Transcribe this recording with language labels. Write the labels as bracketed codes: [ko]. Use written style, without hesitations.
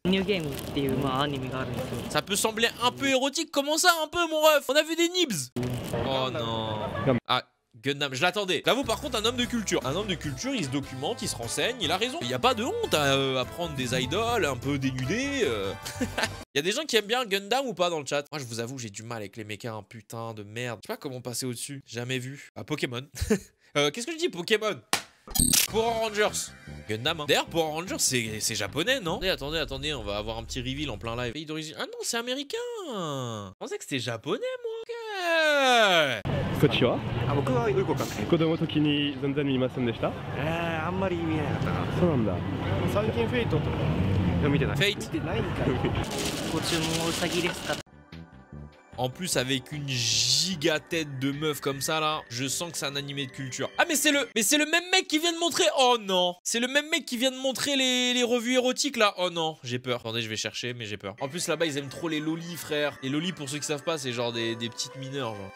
[ja] Game っていうアニメがあるんですよ。 [fr] Ça peut sembler un peu érotique. Comment ça, un peu, mon ref? On a vu des nibs. Oh non. Ah, Gundam, je l'attendais. J'avoue, par contre, un homme de culture. Un homme de culture, il se documente, il se renseigne, il a raison. Il n'y a pas de honte à prendre des idoles un peu dénudés. Il y a des gens qui aiment bien Gundam ou pas dans le chat? Moi, je vous avoue, j'ai du mal avec les mechas, un putain de merde. Je sais pas comment passer au-dessus. Jamais vu. Ah, Pokémon. Qu'est-ce que je dis, Pokémon? Power Rangers. Gundam, hein. D'ailleurs, Power Rangers, c'est japonais, non? Attendez, on va avoir un petit reveal en plein live. Pays d'origine. Ah non, c'est américain. Je pensais que c'était japonais, moi. Ok. [ja] こんにちは。あ、僕はよくわかんない。子供の時に全然見ませんでした。あんまり見えなかったな。そうなんだ。最近フェイトとか見てない。 Fate. 見てないんかい。ご注文ウサギですか？ [fr] En plus, avec une giga tête de meuf comme ça, là, je sens que c'est un animé de culture. Ah, mais c'est le même mec qui vient de montrer... Oh non. C'est le même mec qui vient de montrer les revues érotiques, là. Oh non, j'ai peur. Attendez, je vais chercher, mais j'ai peur. En plus, là-bas, ils aiment trop les lolis, frère. Les lolis, pour ceux qui savent pas, c'est genre des petites mineures, genre.